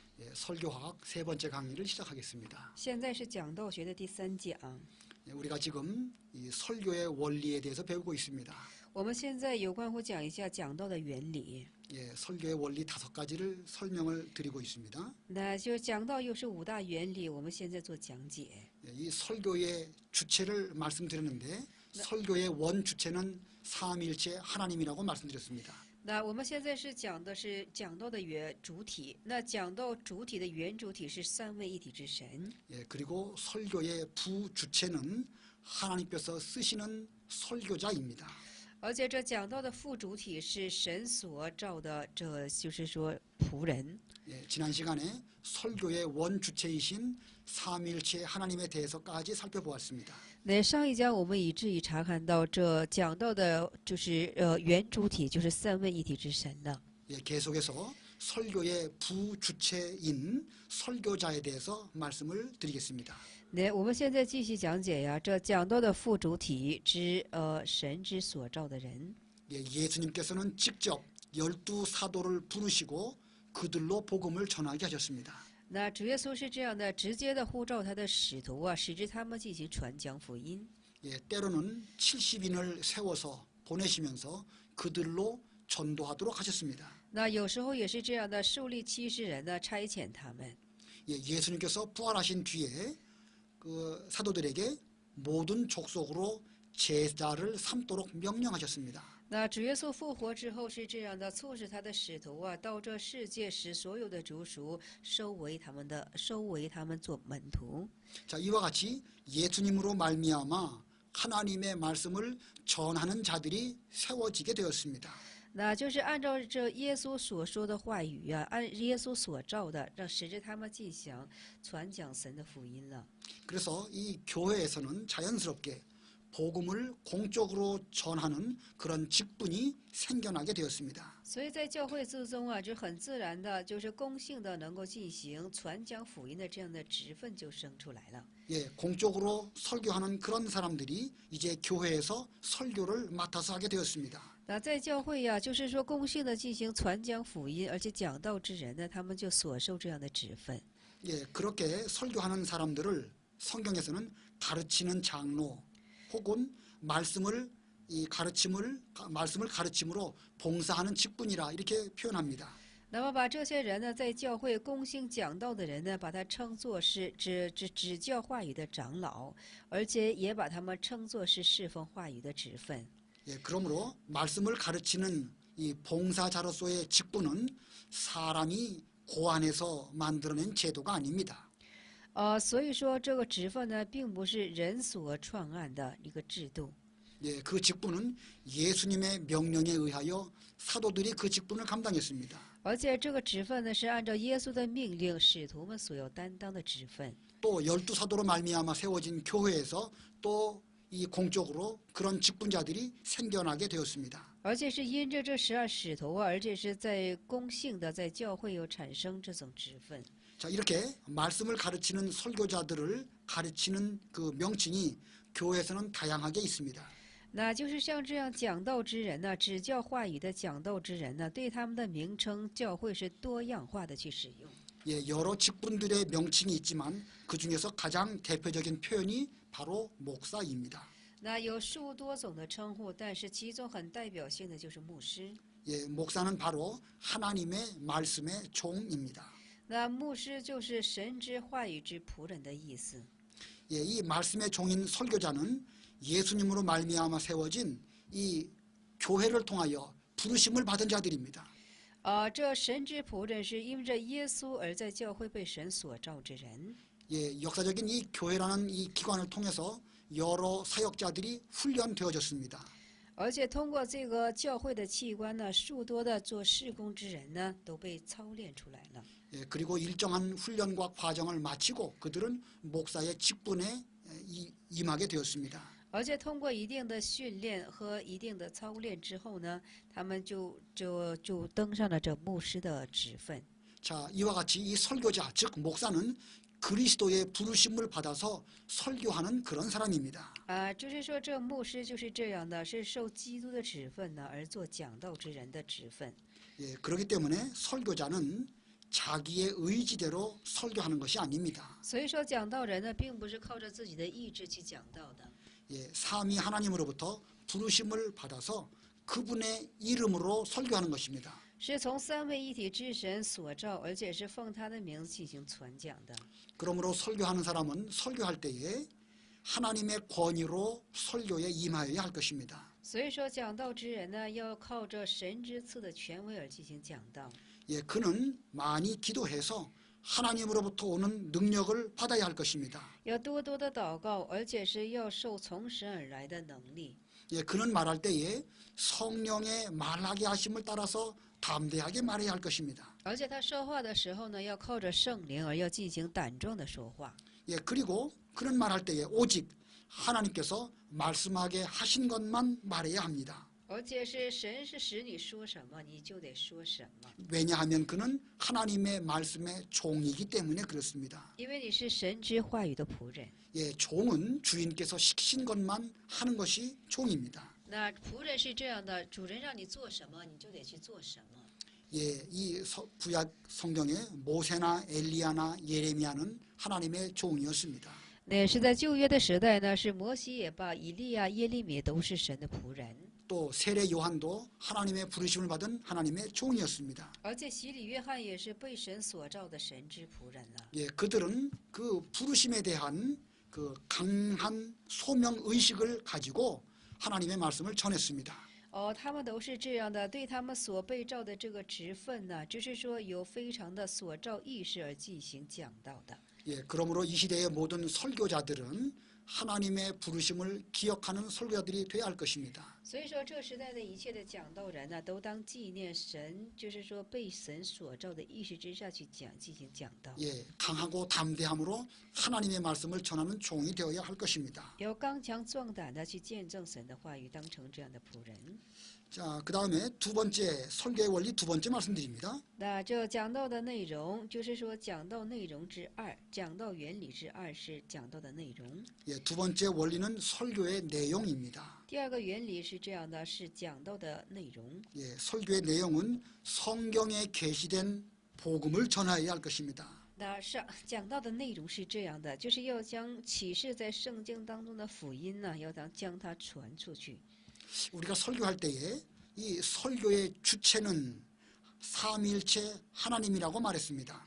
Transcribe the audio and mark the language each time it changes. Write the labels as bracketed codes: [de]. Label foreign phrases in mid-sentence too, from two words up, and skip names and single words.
[ko] 설교학 세 번째 강의를 시작하겠습니다. [zh] 现在是讲道学的第3讲。 [ko] 우리가 지금 이 설교의 원리에 대해서 배우고 있습니다. [zh] 我们现在有关乎讲一下讲道的原理。 [ko] 설교의 원리 5가지를 설명을 드리고 있습니다. [zh] 那就讲道又是5大原理，我们现在做讲解。 [ko] 이 설교의 주체를 말씀드렸는데 설교의 원 주체는 삼위일체 하나님이라고 말씀드렸습니다. [zh] 那我们现在是讲的是讲道的原主体，那讲道主体的原主体是三位一体之神。 [ko] 그리고 설교의 부주체는 하나님께서 쓰시는 설교자입니다. [zh] 而且这讲道的副主体是神所造的，这就是说仆人。 [ko] 지난 시간에 설교의 원주체이신 삼위일체 하나님에 대해서까지 살펴보았습니다. [zh] 那上一讲我们以至于查看到这讲到的就是原主体就是三位一体之神了。 [ko] 계속해서 설교의 부주체인 설교자에 대해서 말씀을 드리겠습니다. [zh] 那我们现在继续讲解呀，这讲到的副主体之神之所造的人。 [ko] 예수님께서는 직접 12사도를 부르시고 그들로 복음을 전하게 하셨습니다. [zh] 那主耶稣是这样的，直接的呼召他的使徒啊，使之他们进行传讲福音。 [ko] 때로는 70인을 세워서 보내시면서 그들로 전도하도록 하셨습니다. [zh] 那有时候也是这样的，树立70人呢，差遣他们。 [ko] 예수님께서 부활하신 뒤에 그 사도들에게 모든 족속으로 제자를 삼도록 명령하셨습니다. [zh] 那主耶稣复活之后是这样的，促使他的使徒啊，到这世界使所有的族属收为他们做门徒。 [ko] 자, 이와 같이 예수님으로 말미암아 하나님의 말씀을 전하는 자들이 세워지게 되었습니다. [zh] 那就是按照这耶稣所说的话语啊，按耶稣所造的，让使着他们进行传讲神的福音了。 [ko] 그래서 이 교회에서는 자연스럽게 복음을 공적으로 전하는 그런 직분이 생겨나게 되었습니다. [zh] 所以在教会之中啊，就很自然的，就是公性的能够进行传讲福音的这样的职分就生出来了。 [ko] 공적으로 설교하는 그런 사람들이 이제 교회에서 설교를 맡아서 하게 되었습니다. [zh] 那在教会呀，就是说公性的进行传讲福音，而且讲道之人呢，他们就所受这样的职分。 [ko] 그렇게 설교하는 사람들을 성경에서는 가르치는 장로 혹은 말씀을 가르침으로 봉사하는 직분이라 이렇게 표현합니다. [zh] 那么把这些人呢，在教会公兴讲道的人呢，把他称作是指教话语的长老，而且也把他们称作是侍奉话语的职分。 [ko] 그러므로 말씀을 가르치는 이 봉사자로서의 직분은 사람이 고안해서 만들어낸 제도가 아닙니다. [zh] 所以说这个职分呢，并不是人所创案的一个制度。 [ko] 그 직분은 예수님의 명령에 의하여 사도들이 그 직분을 감당했습니다. [zh] 而且这个职分呢，是按照耶稣的命令，使徒们所有担当的职分。 [ko] 또 12사도로 말미암아 세워진 교회에서 또 이 공적으로 그런 직분자들이 생겨나게 되었습니다. [zh] 而且是因着这12使徒啊，而且是在公性的在教会有产生这种职分。 [ko] 자, 이렇게 말씀을 가르치는 설교자들을 가르치는 그 명칭이 교회에서는 다양하게 있습니다. [zh] 那就是像这样讲道之人呢，指教话语的讲道之人呢，对他们的名称，教会是多样化的去使用。 [ko] 여러 직분들의 명칭이 있지만 그 중에서 가장 대표적인 표현이 바로 목사입니다. [zh] 那有数多种的称呼，但是其中很代表性的就是牧师。 [ko] 목사는 바로 하나님의 말씀의 종입니다. [zh] 那牧师就是神之话语之仆人的意思。 [ko] 이 말씀의 종인 설교자는 예수님으로 말미암아 세워진 이 교회를 통하여 부르심을 받은 자들입니다. [zh] 这神之仆人是因着耶稣而在教会被神所召之人。 [ko] 역사적인 이 교회라는 이 기관을 통해서 여러 사역자들이 훈련되어졌습니다. [zh] 而且通过这个教会的器官呢，数多的做事工之人呢，都被操练出来了。 [ko] 그리고 일정한 훈련과 과정을 마치고 그들은 목사의 직분에 임하게 되었습니다. [zh] 而且通过一定的训练和一定的操练之后呢，他们就登上了这牧师的职分。 [ko] 자, 이와 같이 이 설교자, 즉 목사는 그리스도의 부르심을 받아서 설교하는 그런 사람입니다. [zh] 就是说这牧师就是这样的，是受基督的职分呢而做讲道之人的职分。 [ko] 그렇기 때문에 설교자는 자기의 의지대로 설교하는 것이 아닙니다. [zh] 所以说，讲道人呢，并不是靠着自己的意志去讲道的， [ko] 예, 삼위 하나님으로부터 부르심을 받아서 그분의 이름으로 설교하는 것입니다. [zh] 是从三位一体之神所召，而且是奉他的名字进行传讲的。 [ko] 그러므로 설교하는 사람은 설교할 때에 하나님의 권위로 설교에 임하여야 할 것입니다. [zh] 所以说，讲道之人呢，要靠着神之赐的权威而进行讲道。 [ko] 예, 그는 많이 기도해서 하나님으로부터 오는 능력을 받아야 할 것입니다. [zh] 要多多的祷告，而且是要受从神而来的能力。 [ko] 예, 그는 말할 때에 성령의 말하게 하심을 따라서 담대하게 말해야 할 것입니다. [zh] 而且他说话的时候呢，要靠着圣灵，而要进行胆壮的说话。 [ko] 예, 그리고 그는 말할 때에 오직 하나님께서 말씀하게 하신 것만 말해야 합니다. [zh] 而且是神是使你说什么，你就得说什么， [ko] 왜냐하면 그는 하나님의 말씀의 종이기 때문에 그렇습니다. [zh] 因为你是神之话语的仆人。 [ko] 예, 종은 주인께서 시키신 것만 하는 것이 종입니다. [zh] 那仆人是这样的，主人让你做什么，你就得去做什么。 [ko] 예, 이 구약 성경에 모세나 엘리야나 예레미야는 하나님의 종이었습니다. [zh] 那是在旧约的时代呢，是摩西也罢，以利亚、耶利米都是神的仆人， [ko] 또 세례 요한도 하나님의 부르심을 받은 하나님의 종이었습니다. [zh] 而且洗礼约翰也是被神所召的神之仆人了。 [ko] 예, 그들은 그 부르심에 대한 그 강한 소명 의식을 가지고 하나님의 말씀을 전했습니다. [zh] 他们都是这样的，对他们所被召的这个职分呢，就是说有非常的所召意识而进行讲道的。 [ko] 예, 그러므로 이 시대의 모든 설교자들은 하나님의 부르심을 기억하는 설교자들이 되어야 할 것입니다. [zh] 所以说，这个时代的一切的讲道人呢，都当纪念神，就是说被神所召的意识之下去进行讲道。 [ko] 예, 강하고 담대함으로 하나님의 말씀을 전하는 종이 되어야 할 것입니다. [zh] 要刚强壮胆的去见证神的话语，当成这样的仆人。 [ko] 자, 그 다음에 두 번째 설교의 원리 두 번째 말씀드립니다. [zh] 那这讲道的内容，就是说讲道内容之二，讲道原理之二是讲道的内容。 [ko] 예, 두 번째 원리는 설교의 내용입니다. [zh] 第二个原理是这样的，是讲道的内容。 [ko] 예, 설교의 내용은 성경에 계시된 복음을 전하여야 할 것입니다. [zh] 那讲道的内容是这样的，就是要将启示在圣经当中的福音呢，要将它传出去。 [ko] 우리가 설교할 때에 이 설교의 주체는 삼위일체 하나님이라고 말했습니다.